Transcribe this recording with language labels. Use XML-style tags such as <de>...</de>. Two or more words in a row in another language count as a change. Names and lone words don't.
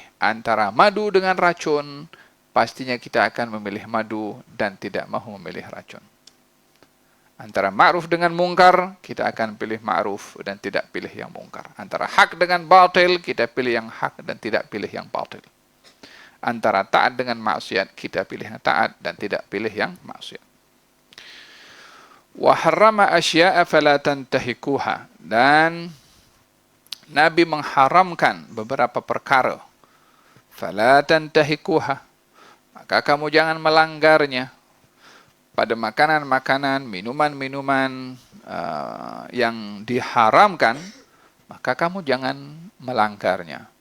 <ms>Antara madu dengan racun, pastinya kita akan memilih madu dan tidak mahu memilih racun. Antara ma'ruf dengan mungkar, kita akan pilih ma'ruf dan tidak pilih yang mungkar. Antara hak dengan batil, kita pilih yang hak dan tidak pilih yang batil. Antara taat dengan maksiat, kita pilih yang taat dan tidak pilih yang maksiat.</ms> <ar>وحرم أشياء فلا تنتهكوها,</ar> <ms>dan Nabi mengharamkan beberapa perkara.</ms> <ar>فلا تنتهكوها,</ar> <ms>maka kamu jangan melanggarnya. Pada makanan-makanan, minuman-minuman yang diharamkan, maka kamu jangan melanggarnya.</ms>